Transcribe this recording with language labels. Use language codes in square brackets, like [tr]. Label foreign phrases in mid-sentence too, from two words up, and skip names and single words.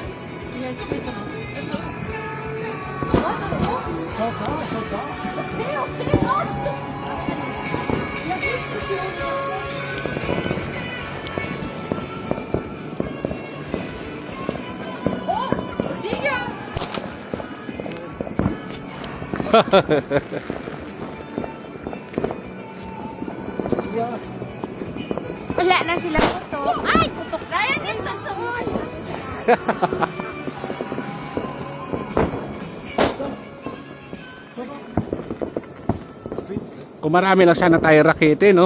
[de] Ja, später noch. Warte, da oben. Okay, okay, warte. Ja, jetzt ist hier unten. Oh, Digga! [tl] Wala na sila putok. Ay, putok na yan yung tansoon. Kung marami lang sana tayo rakete, no?